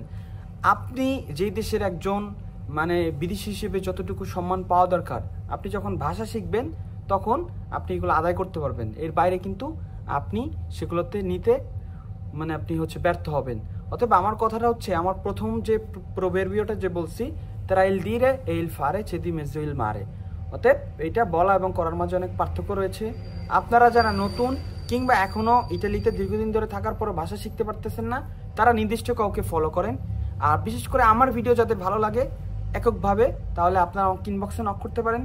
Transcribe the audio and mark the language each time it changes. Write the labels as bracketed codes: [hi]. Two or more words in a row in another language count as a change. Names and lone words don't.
[bn] আপনি যেই দেশের একজন মানে বিদেশি হিসেবে যতটুকু সম্মান পাওয়া দরকার, আপনি যখন ভাষা শিখবেন তখন আপনি এগুলো আদায় করতে পারবেন। এর বাইরে কিন্তু আপনি সেগুলোতে নিতে মানে আপনি হচ্ছে ব্যর্থ হবেন। অতএব আমার কথাটা হচ্ছে, আমার প্রথম যে প্রোভেরবিওটা যে বলছি, [it] tra il dire e il fare c'è di mezzo il mare। [bn] অতএব এটা বলা এবং করার মাঝে অনেক পার্থক্য রয়েছে। আপনারা যারা নতুন কিংবা এখনও ইটালিতে দীর্ঘদিন ধরে থাকার পরে ভাষা শিখতে পারতেছেন না, তারা নির্দিষ্ট কাউকে ফলো করেন। আর বিশেষ করে আমার ভিডিও যাদের ভালো লাগে এককভাবে, তাহলে আপনারা ইনবক্সে নক করতে পারেন।